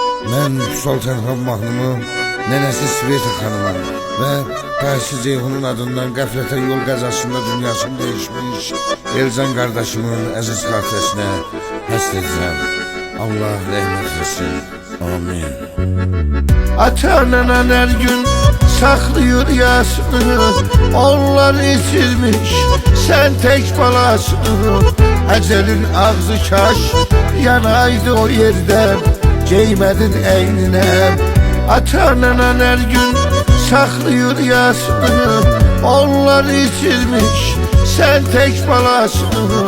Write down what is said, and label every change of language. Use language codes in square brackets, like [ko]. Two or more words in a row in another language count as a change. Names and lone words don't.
[az] Mən Sultan Xan mahnımı nənəsi Sveta xanıma və Dayısı Ceyhunun adından qəflətən yol qəzasında dünyasını değişmiş Elcan qardaşımın əziz xatirəsinə həsr edirəm. Allah rəhmət etsin. Amin. [tr] Ata-anan her gün saklıyor yasını, onlar içirmiş, sen tek balasını. Ecelin ağzı kaş yanaydı o yerden, giymedin eynine. Ata-anan her gün saklıyor yasını, onlar içirmiş, sen tek balasını.